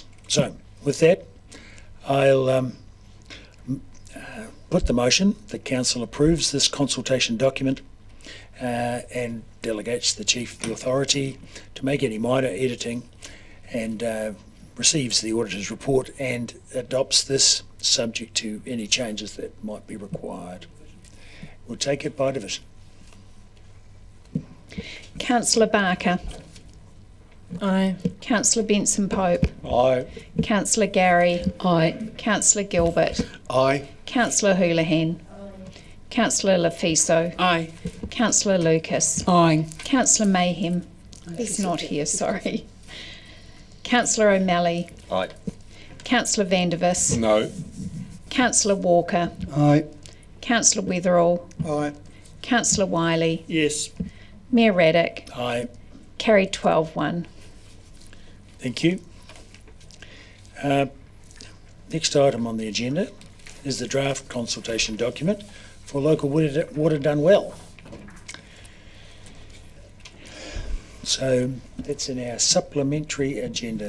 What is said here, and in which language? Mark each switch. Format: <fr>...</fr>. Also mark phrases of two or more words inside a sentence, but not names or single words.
<en>So with that, I'll put the motion that Council approves this consultation document and delegates the chief the authority to make any minor editing, and receives the auditor's report and adopts this subject to any changes that might be required. We'll take it by division. Councillor Barker. Aye. Councillor Benson Pope. Aye. Councillor Gary. Aye. Councillor Gilbert. Aye. Councillor Houlihan. Councillor Lafiso. Aye. Councillor Lucas. Aye. Councillor Mayhem. He's not here, sorry. Councillor O'Malley. Aye. Councillor Vandervis. No. Councillor Walker. Aye. Councillor Weatherall. Aye. Councillor Wiley. Yes. Mayor Raddick. Aye. Carried 12-1. Thank you. Next item on the agenda is the draft consultation document for local water done well. So that's in our supplementary agenda.</en>